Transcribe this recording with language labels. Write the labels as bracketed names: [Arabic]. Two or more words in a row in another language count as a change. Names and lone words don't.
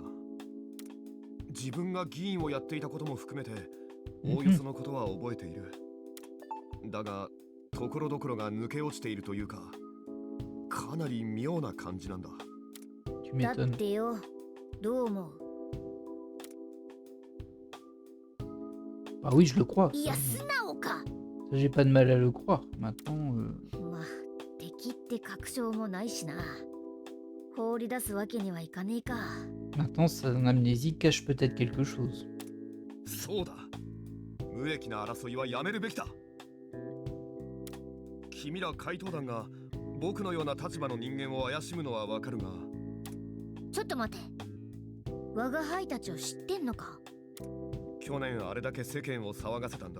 [Japanese] 自分が議員をやっていたことも含めておおよそのことは覚えている。だがところどころが抜け落ちているというか、かなり妙な感じなんだ。 [French] Tu [Japanese] だっ [French] m'étonnes. [Japanese] てよ、どう思う？ [French] Ah oui, je le crois. [Japanese] い [French] Ça, [Japanese] や、素直か。 [French] ça, j'ai pas de mal à le croire. Maintenant, [Japanese] まあ、敵って確証もないしな。放り出すわけにはいかねえか。 [French] maintenant, son amnésie cache peut-être quelque chose. [Japanese] そうだ、無益な争いはやめるべきだ。君ら怪盗団が僕のような立場の人間を怪しむのはわかるが、ちょっと待て。我が輩たちを知ってんのか？去年あれだけ世間を騒がせたんだ。